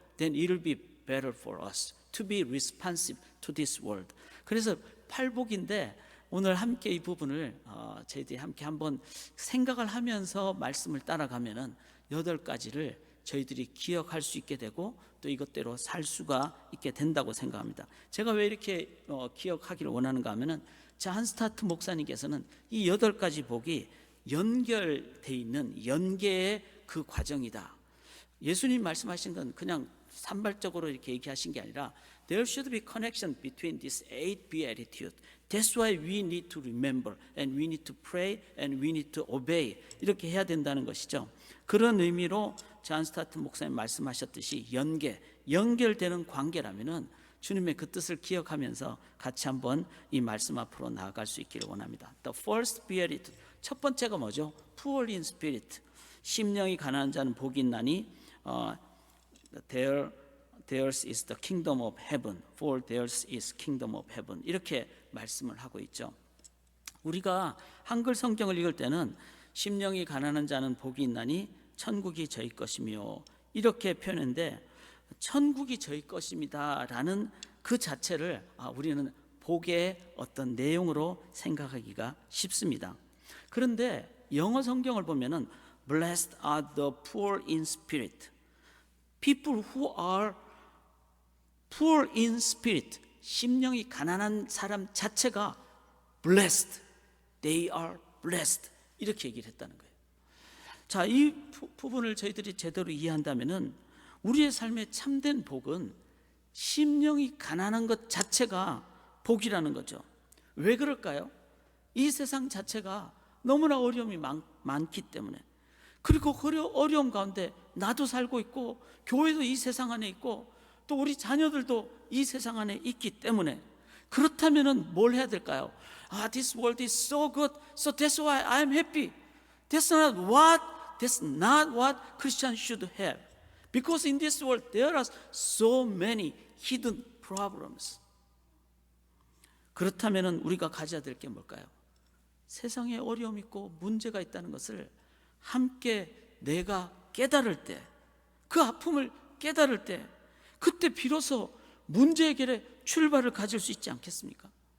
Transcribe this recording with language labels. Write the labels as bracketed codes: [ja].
[en] Then it will be better for us to be responsive to this world. [ko] 그래서 팔복인데 오늘 함께 이 부분을 저희들이 함께 한번 생각을 하면서 말씀을 따라가면은 8가지를 저희들이 기억할 수 있게 되고 또 이것대로 살 수가 있게 된다고 생각합니다. 제가 왜 이렇게 기억하기를 원하는가 하면은 잔스타트 목사님께서는 이 8가지 복이 연결되어 있는 연계의 그 과정이다. 예수님 말씀하신 건 그냥 산발적으로 이렇게 얘기하신 게 아니라 [en] there should be connection between these 8 beatitudes. That's why we need to remember and we need to pray and we need to obey. [ko] 이렇게 해야 된다는 것이죠. 그런 의미로 잔 스타트 목사님 말씀하셨듯이 연결되는 관계라면은 주님의 그 뜻을 기억하면서 같이 한번 이 말씀 앞으로 나아갈 수 있기를 원합니다. [en] The first beatitude, [ko] 첫 번째가 뭐죠? [en] Poor in spirit. [ko] 심령이 가난한 자는 복이 있나니 [en] theirs is the kingdom of heaven, for theirs is kingdom of heaven. [ko] 이렇게 말씀을 하고 있죠. 우리가 한글 성경을 읽을 때는 심령이 가난한 자는 복이 있나니 천국이 저희 것이며 이렇게 표현했는데, 천국이 저희 것입니다 라는 그 자체를 우리는 복의 어떤 내용으로 생각하기가 쉽습니다. 그런데 영어 성경을 보면은 [en] Blessed are the poor in spirit. People who are poor in spirit, [ko] 심령이 가난한 사람 자체가 [en] blessed, they are blessed [ko] 이렇게 얘기를 했다는 거예요. 자, 이 부분을 저희들이 제대로 이해한다면은 우리의 삶의 참된 복은 심령이 가난한 것 자체가 복이라는 거죠. 왜 그럴까요? 이 세상 자체가 너무나 어려움이 많기 때문에, 그리고 그 어려움 가운데 나도 살고 있고 교회도 이 세상 안에 있고 또 우리 자녀들도 이 세상 안에 있기 때문에, 그렇다면은 뭘 해야 될까요? [en] This world is so good, so that's why I'm happy. That's not what Christians should have. Because in this world there are so many hidden problems. [ko] 그렇다면은 우리가 가져야 될 게 뭘까요? 세상에 어려움이 있고 문제가 있다는 것을 함께 내가 깨달을 때, 그 아픔을 깨달을 때, 그때 비로소 문제 해결의 출발을 가질 수 있지 않겠습니까?